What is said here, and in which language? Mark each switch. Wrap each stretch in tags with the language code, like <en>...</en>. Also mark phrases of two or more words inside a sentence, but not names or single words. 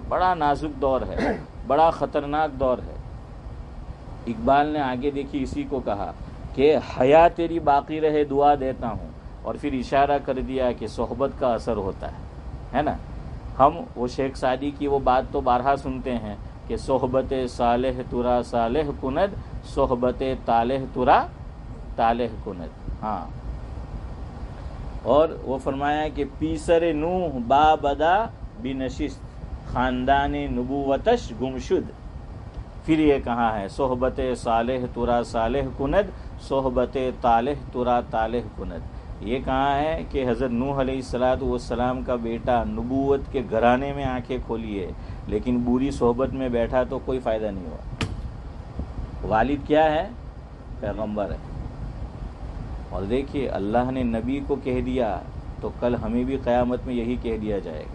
<ur>بڑا نازک دور ہے, بڑا خطرناک دور ہے. اقبال نے آگے دیکھی اسی کو کہا کہ حیا تیری باقی رہے دعا دیتا ہوں, اور پھر اشارہ کر دیا کہ صحبت کا اثر ہوتا ہے نا. ہم وہ شیخ سعدی کی وہ بات تو بارہا سنتے ہیں کہ</ur> <fa>صحبت صالح ترا صالح کند, صحبت طالح ترا طالح کند.</fa> <ur>ہاں, اور وہ فرمایا کہ</ur> <fa>پیسر نوح بابدا بنشست خاندان نبوتش گمشد.</fa> <ur>پھر یہ کہاں ہے</ur> <fa>صحبت صالح ترا صالح کند, صحبت طالح ترا طالح کند.</fa> <ur>یہ کہاں ہے کہ حضرت نوح علیہ السلام کا بیٹا نبوت کے گھرانے میں آنکھیں کھولی ہے, لیکن بری صحبت میں بیٹھا تو کوئی فائدہ نہیں ہوا. والد کیا ہے؟ پیغمبر ہے. اور دیکھیے اللہ نے نبی کو کہہ دیا تو کل ہمیں بھی قیامت میں یہی کہہ دیا جائے گا.</ur>